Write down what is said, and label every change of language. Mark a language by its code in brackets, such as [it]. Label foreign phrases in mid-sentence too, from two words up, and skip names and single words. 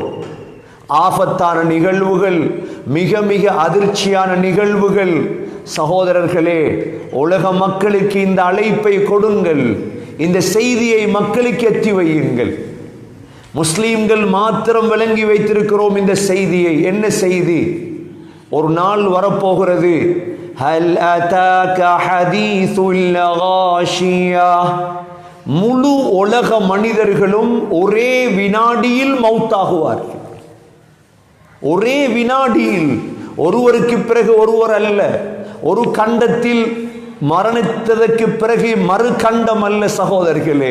[ta] ஆபத்தான நிகழ்வுகள், மிக மிக அதிர்ச்சியான நிகழ்வுகள். சகோதரர்களே, உலக மக்களுக்கு இந்த அழைப்பை கொடுங்கள், இந்த செய்தியை மக்களுக்கு எத்தி வையுங்கள். முஸ்லீம்கள் மாத்திரம் விளங்கி வைத்திருக்கிறோம் இந்த செய்தியை. என்ன செய்தி? ஒரு நாள் வரப்போகிறது, [ar] هل أتاك حديث الغاشية [ta] முழு உலக மனிதர்களும் ஒரே வினாடியில் மௌத்தாகுவார்கள். ஒரே வினாடியில், ஒருவருக்கு பிறகு ஒருவர் அல்ல. ஒரு கண்டத்தில் மரணித்ததற்கு பிறகு மறு கண்டம் அல்ல சகோதரர்களே.